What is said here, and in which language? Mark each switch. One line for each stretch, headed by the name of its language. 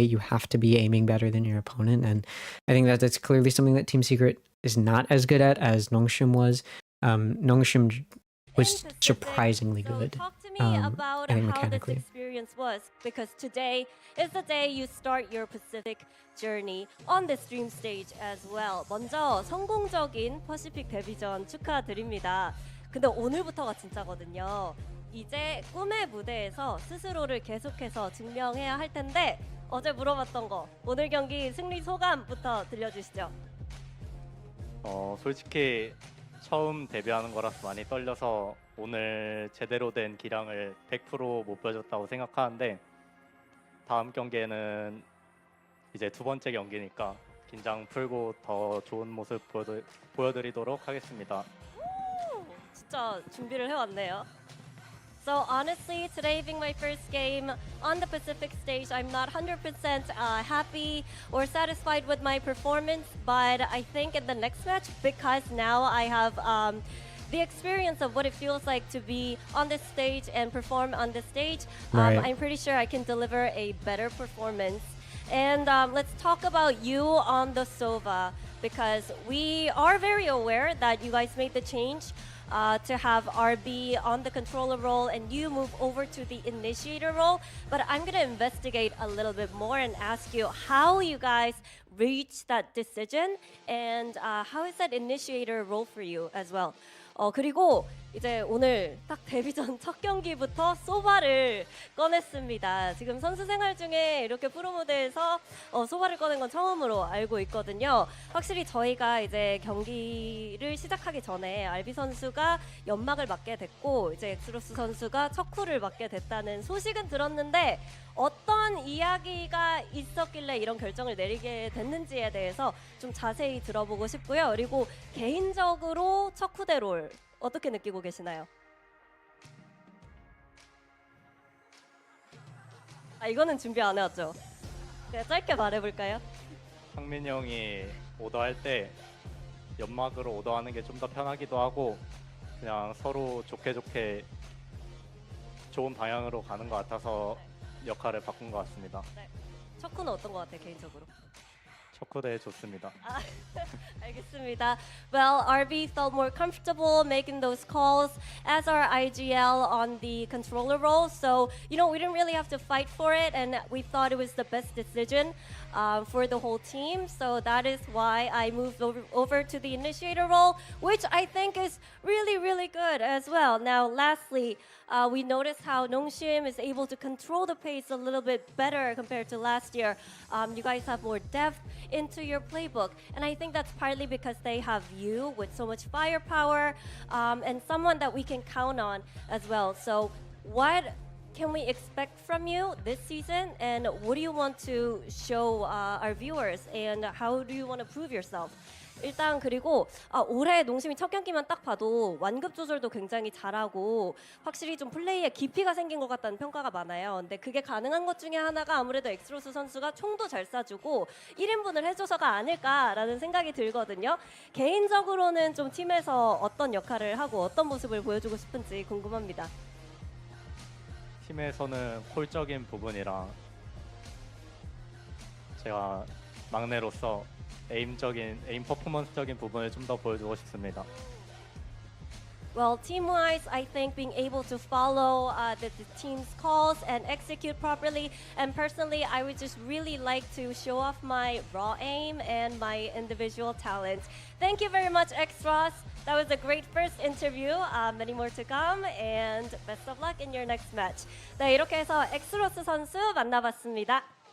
English: You have to be aiming better than your opponent. And I think that that's clearly something that Team Secret is not as good at as Nongshim was. Nongshim was surprisingly good. Talk to me about I think how this mechanically. experience was, because today is the day you start your Pacific journey on this dream stage as well.
Korean: 먼저 성공적인 퍼시픽 데뷔전 축하드립니다. 근데 오늘부터가 진짜거든요. 이제 꿈의 무대에서 스스로를 계속해서 증명해야 할 텐데 어제 물어봤던 거 오늘 경기 승리 소감부터 들려주시죠. 솔직히 처음 데뷔하는 거라서 많이 떨려서 오늘 제대로 된 기량을 100% 못 보여줬다고 생각하는데 다음 경기에는 이제 두 번째 경기니까 긴장 풀고 더 좋은 모습 보여드리도록 하겠습니다. 진짜 준비를 해왔네요.
English: So honestly, today being my first game on the Pacific stage, I'm not 100% happy or satisfied with my performance, but I think in the next match, because now I have the experience of what it feels like to be on this stage and perform on this stage, Right. I'm pretty sure I can deliver a better performance. And let's talk about you on the Sova, because we are very aware that you guys made the change to have RB on the controller role and you move over to the initiator role. But I'm going to investigate a little bit more and ask you how you guys reached that decision and how is that initiator role for you as well.
Korean: 그리고 이제 오늘 딱 데뷔전 첫 경기부터 소바를 꺼냈습니다. 지금 선수 생활 중에 이렇게 프로 무대에서 소바를 꺼낸 건 처음으로 알고 있거든요. 확실히 저희가 이제 경기를 시작하기 전에 알비 선수가 연막을 맞게 됐고 이제 엑스로스 선수가 척후를 맞게 됐다는 소식은 들었는데 어떤 이야기가 있었길래 이런 결정을 내리게 됐는지에 대해서 좀 자세히 들어보고 싶고요. 그리고 개인적으로 척후대 롤 어떻게 느끼고 계시나요? 이거는 준비 안 해왔죠? 그냥 짧게 말해볼까요? 상민이 형이 오더할 때 연막으로 오더하는 게 좀 더 편하기도 하고 그냥 서로 좋게 좋은 방향으로 가는 것 같아서 역할을 바꾼 것 같습니다. 네. 척후는 어떤 것 같아요, 개인적으로? 척후대 좋습니다. 알겠습니다.
English: Well, RB felt more comfortable making those calls as our IGL on the controller role. So, you know, we didn't really have to fight for it, and we thought it was the best decision for the whole team. So that is why I moved over to the initiator role, which I think is really, really good as well. Now, lastly, we noticed how Nongshim is able to control the pace a little bit better compared to last year. You guys have more depth into your playbook, and I think that's partly because they have you with so much firepower and someone that we can count on as well. So what can we expect from you this season, and what do you want to show our viewers, and how do you want to prove yourself?
Korean: 일단 그리고 올해 농심이 첫 경기만 딱 봐도 완급 조절도 굉장히 잘하고 확실히 좀 플레이에 깊이가 생긴 것 같다는 평가가 많아요. 근데 그게 가능한 것 중에 하나가 아무래도 엑스로스 선수가 총도 잘 쏴주고 1인분을 해줘서가 아닐까라는 생각이 들거든요. 개인적으로는 좀 팀에서 어떤 역할을 하고 어떤 모습을 보여주고 싶은지 궁금합니다. 팀에서는 콜적인 부분이랑 제가 막내로서 에임 퍼포먼스적인 부분을 좀 더 보여주고 싶습니다.
English: Well, team-wise, I think being able to follow the team's calls and execute properly, and personally, I would just really like to show off my raw aim and my individual talents. Thank you very much, X-Ross. That was a great first interview. Many more to come, and best of luck in your next match.
Korean: 네, 이렇게 해서 엑스로스 선수 만나봤습니다.